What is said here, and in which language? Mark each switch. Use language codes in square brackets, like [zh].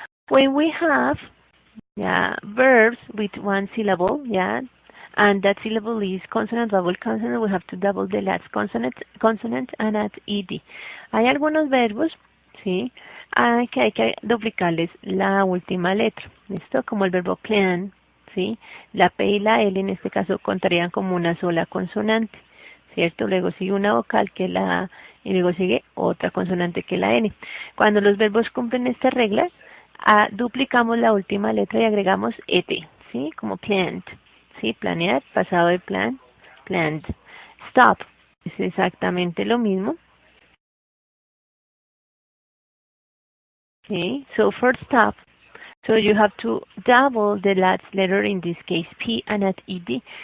[en] When we have verbs with one syllable, and that syllable is consonant, vowel, consonant, we have to double the last consonant and add ed. [es] Hay algunos verbos, ¿sí? Que hay que duplicarles la última letra, ¿listo? Como el verbo plan, ¿sí? La P y la L en este caso contarían como una sola consonante, ¿cierto? Luego sigue una vocal que es la A y luego sigue otra consonante que es la N. Cuando los verbos cumplen estas reglas, duplicamos la última letra y agregamos et, ¿sí? Como plant, ¿sí? Planear, pasado de plan, planned. Stop, es exactamente lo mismo. [en] Okay, so for stop, so you have to double the last letter, in this case P, and add ed.